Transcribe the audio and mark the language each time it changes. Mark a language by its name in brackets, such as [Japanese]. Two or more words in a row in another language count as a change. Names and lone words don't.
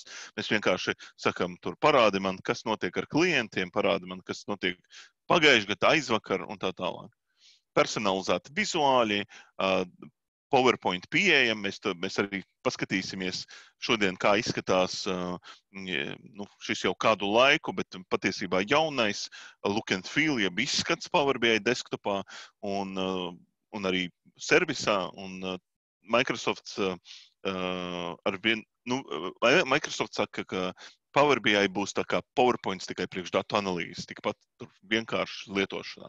[Latvian] Mēs vienkārši sakam, tur parādi man, kas notiek ar klientiem, parādi man, kas notiek pagājušajā gadā, aizvakar un tā tālāk. Personalizēti vizuāļi, PowerPoint pieejam, mēs arī paskatīsimies šodien, kā izskatās šis jau kādu laiku, bet patiesībā jaunais [English] look and feel, [Latvian] jeb izskats Power BI desktopā un arī servisā. Un Microsoft Microsoft saka, ka Power BI būs tā kā PowerPoints tikai priekš datu analīzes, tikpat vienkārši lietošanā.